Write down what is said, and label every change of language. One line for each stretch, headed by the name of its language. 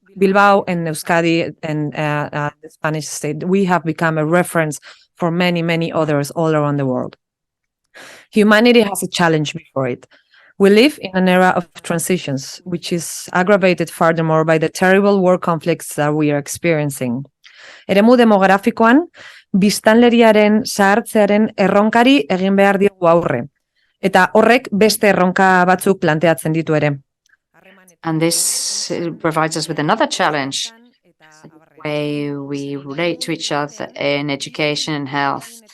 English: Bilbao and Euskadi and the Spanish state, we have become a reference for many, many others all around the world. Humanity has a challenge before it. We live in an era of transitions, which is aggravated furthermore by the terrible war conflicts that we are experiencing.
Basque: Eremu demografikoan, biztanleriaren zahartzearen erronkari egin behar diogu aurre. Eta horrek beste erronka batzuk planteatzen ditu ere.
English: And this provides us with another challenge. Way we relate to each other in education and health.